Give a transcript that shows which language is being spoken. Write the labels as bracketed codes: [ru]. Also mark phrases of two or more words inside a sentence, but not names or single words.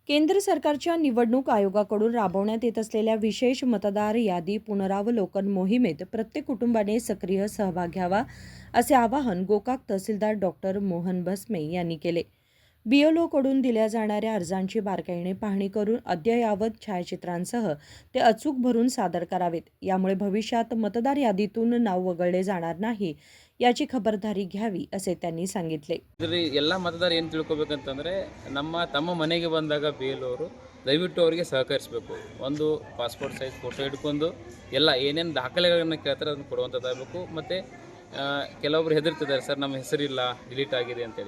[mr] केंद्र सरकारच्या निवडणूक आयोगाकडून राबवण्यात येत असलेल्या विशेष मतदार यादी पुनरावलोकन मोहिमेत प्रत्येक कुटुंबाने सक्रिय सहभाग घ्यावा असे आवाहन गोकाक तहसीलदार डॉक्टर मोहन भस्मे यांनी केले. BLOकडून दिल्या जाणाऱ्या अर्जांची बारकाईने पाहणी करून अद्ययावत छायाचित्रांसह ते अचूक भरून सादर करावेत. यामुळे भविष्यात मतदार यादीतून नाव वगळले जाणार नाही याची खबरदारी घ्यावी असे त्यांनी सांगितले. [kn] ಎಲ್ಲ ಮತದಾರ ಏನು ತಿಳ್ಕೊಬೇಕಂತಂದರೆ ತಮ್ಮ ಮನೆಗೆ ಬಂದಾಗ BLO ದಯವಿಟ್ಟು ಅವರಿಗೆ ಸಹಕರಿಸಬೇಕು. ಒಂದು [en] passport size photo [kn] ಹಿಡ್ಕೊಂಡು ಎಲ್ಲ ಏನೇನು ದಾಖಲೆಗಳನ್ನು ಕೇಳ್ತಾರೆ ಅದನ್ನು ಕೊಡುವಂಥದ್ದಾಗಬೇಕು. ಮತ್ತು ಕೆಲವೊಬ್ರು ಹೆದರ್ತಿದ್ದಾರೆ, ಸರ್ ನಮ್ಮ ಹೆಸರಿಲ್ಲ ಡಿಲೀಟ್ ಆಗಿದೆ ಅಂತೇಳಿ.